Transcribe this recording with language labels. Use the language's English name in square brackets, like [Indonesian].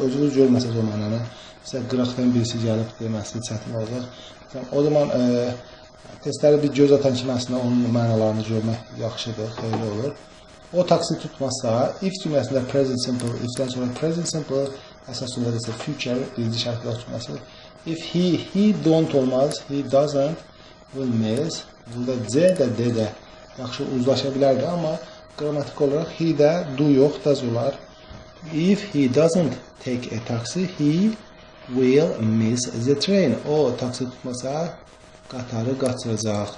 [Azerbaijani] Özünüz görməsəz o mənanı. Məsələn, qıraqdan birisi gəlib deməsi çətin olacaq. O zaman testləri bir göz atan kimi əslində onun mənalarını görmək yaxşıdır, xeyirli olur. O taksi tutmasa, if cümləsində present simple, ifdən sonra present simple, əsas cümlədə isə future, birinci şərtlər tutması. [English] If he don't [Azerbaijani] olmaz, [English] he doesn't, will miss. [Azerbaijani] Burada C də D də yaxşı uzlaşa bilərdi, amma qrammatik olaraq he də do yox, does olar. [English] If he doesn't take a taxi, he will miss the train. [Azerbaijani] O taksi tutmasa, qatarı qaçıracaq.